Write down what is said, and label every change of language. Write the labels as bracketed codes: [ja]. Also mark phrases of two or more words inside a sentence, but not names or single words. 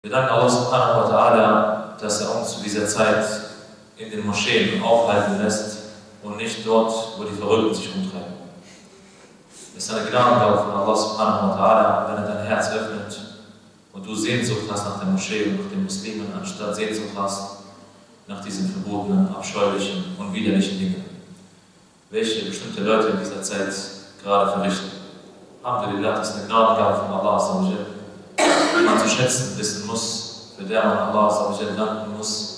[de] Wir danken [ar] الله سبحانه وتعالى, [de] dass er uns zu dieser Zeit in den Moscheen aufhalten lässt und nicht dort, wo die Verrückten sich umtreiben. Es ist eine Gnadengabe von [ar] الله سبحانه وتعالى, [de] wenn er dein Herz öffnet und du Sehnsucht hast nach der Moschee und nach den Muslimen, anstatt Sehnsucht hast nach diesen verbotenen, abscheulichen und widerlichen Dingen, welche bestimmte Leute in dieser Zeit gerade verrichten. Alhamdulillah, das ist eine Gnadengabe von Allah, die man zu schätzen wissen muss, für der man Allah danken muss.